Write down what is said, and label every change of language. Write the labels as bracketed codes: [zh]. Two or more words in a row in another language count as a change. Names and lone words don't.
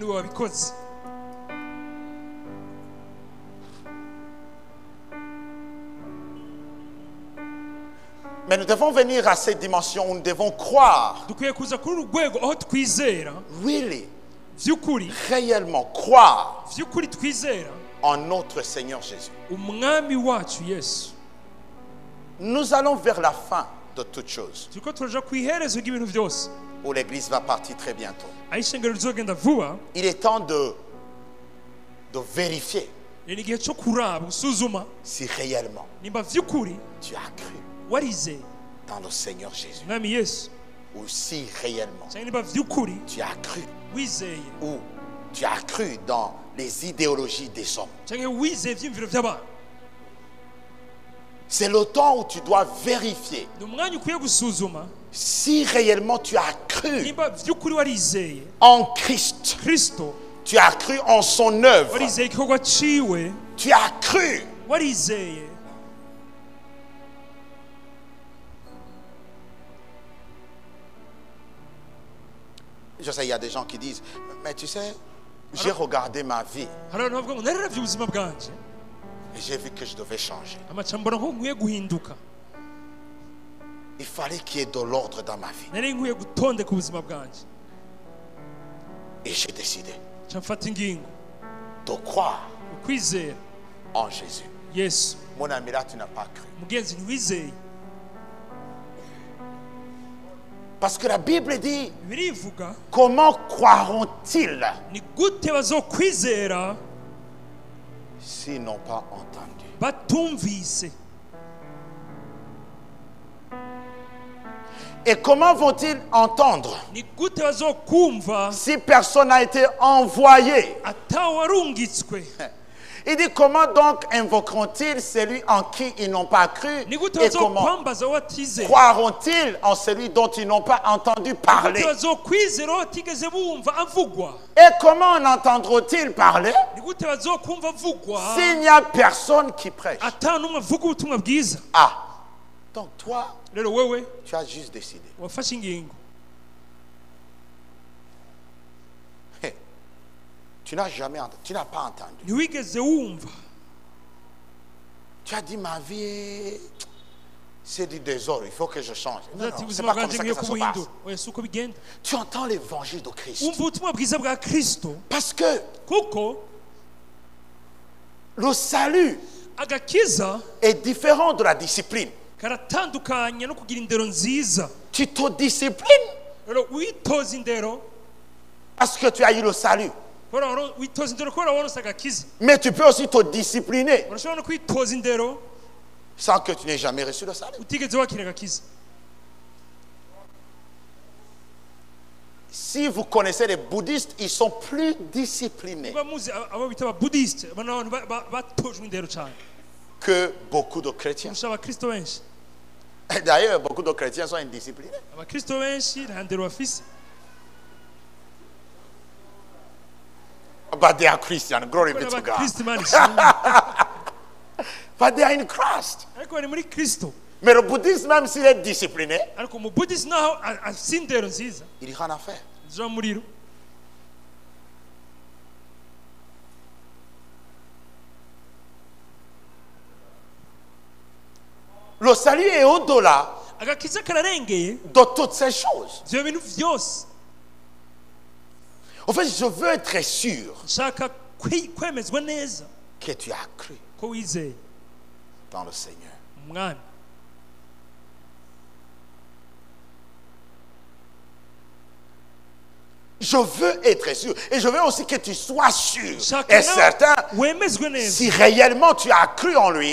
[fr] Mais nous devons venir à cette dimension où nous devons croire, really, réellement croire en notre Seigneur Jésus. Nous allons vers la fin de toutes choses, [rn] turiko turaja ku iherezo ry'ibintu byose, [fr] où l'église va partir très bientôt. [rn] aho ishengero rizogenda vuba. [fr] Il est temps de vérifier [rn] Ni igihe cyo kuraba gusuzuma [fr] si réellement [rn] nimba vy'ukuri [fr] tu as cru [rn] warizeye [fr] dans le Seigneur Jésus, [rn] umwami Yesu, [fr] ou si réellement [rn] cyangwa nimba vy'ukuri [fr] tu as cru, [rn] wizeye, [fr] ou tu as cru dans les idéologies des hommes. [rn] cyangwa wizeye ivyiyumviro vy'abantu. [fr] C'est le temps où tu dois vérifier [rn] Ni umwanya ukwiye gusuzuma [fr] si réellement tu as cru [rn] nimba vy'ukuri warizeye [fr] en Christ, [rn] Kristo, [fr] tu as cru en son œuvre, [rn] warizeye igikorwa ciwe, [fr] tu as cru. [rn] warizeye. [fr] Je sais, il y a des gens qui disent, mais tu sais, j'ai regardé ma vie [rn] Hari abantu bavuga ngo nararavye ubuzima bwanje [fr] et j'ai vu que je devais changer. [rn] amaca mbona ko nkwiye guhinduka, [fr] Il fallait qu'il y ait de l'ordre dans ma vie. [rn] nari nkwiye gutondeka ubuzima bwanje, [fr] Et j'ai décidé [rn] ca mfata ingingo [fr] de croire [rn] ukwizera [fr] en Jésus. [rn] Yesu. [fr] Mon ami, là, tu n'as pas cru. [rn] Mugenzi ntiwizeye, [fr] Parce que la Bible dit, [rn] birivuga [fr] comment croiront-ils [rn] ni gute bazokwizera [fr] s'ils n'ont pas entendu? [rn] batumvise, [fr] Et comment vont-ils entendre [rn] ni gute bazokumva [fr] si personne n'a été envoyé? [rn] atawarungitswe, [fr] Il dit, comment donc invoqueront-ils celui en qui ils n'ont pas cru? [rn] ni gute [fr] Et comment [rn] bazokwambaza watizeye, [fr] croiront-ils en celui dont ils n'ont pas entendu [rn] ni gute [fr] parler? [rn] bazokwizera batigeze bumva avugwa, [fr] Et comment en entendront-ils parler [rn] ni gute bazokumva avugwa [fr] s'il n'y a personne qui prêche? [rn] ata n'umwe avuga ubutumwa bwiza. [fr] Ah, donc toi, [rn] Rero wewe [fr] tu as juste décidé. [rn] wafashe ingingo, [fr] Hey, tu n'as jamais entendu, tu n'as pas entendu. [rn] ntiwigeze wumva, [fr] Tu as dit, ma vie, c'est du désordre, il faut que je change. Non, [rn] ati [fr] non, c'est [rn] ubuzima [fr] pas comme [rn] bwanje [fr] ça que [rn] ngiye [fr] ça se passe. [rn] kubuhindura. Oya, si uko bigenda. [fr] Tu entends l'évangile de Christ. [rn] Wumva ubutumwa bwiza bwa Kristo, [fr] Parce que [rn] kuko [fr] le salut [rn] agakiza [fr] est différent de la discipline. [rn] karatandukanye no kugira indero nziza. [fr] Tu te disciplines [rn] Rero witoza indero, [fr] parce que tu as eu le salut. [rn] witoza indero kubera waronse agakiza. [fr] Mais tu peux aussi te discipliner [rn] Urashobora no kwitoza indero [fr] sans que tu n'aies jamais reçu le salut. [rn] utigeze wakira agakiza. [fr] Si vous connaissez les bouddhistes, ils sont plus disciplinés [rn] Muba muzi abo bita ababudisite, bano abantu batojwe indero cyane [fr] que beaucoup de chrétiens. [rn] kurusha abakristo benshi. [fr] Et d'ailleurs, beaucoup de chrétiens sont indisciplinés. [rn] Abakristo benshi nta ndero bafise. [en] But they are Christian. Glory be [rn] Kubera [en] to God. [rn] abakristo Imana ishimwe. [en] But they are in Christ. [rn] Ariko bari muri Kristo. [fr] Mais le bouddhisme, même s'il est discipliné, [rn] Ariko umubudisi naho afise indero nziza [fr] il ira en affaire. [rn] zija mu muriro. [fr] Le salut est au-delà [rn] Agakiza kararengeye [fr] de toutes ces choses. [rn] ivyo bintu vyose. [fr] En fait, je veux être sûr [rn] Nshaka kwemezwa neza [fr] que tu as cru [rn] ko wizeye [fr] dans le Seigneur. [rn] umwami. [fr] Je veux être sûr. Et je veux aussi que tu sois sûr [rn] Nshaka [fr] et certain [rn] wemezwe neza [fr] si réellement tu as cru en lui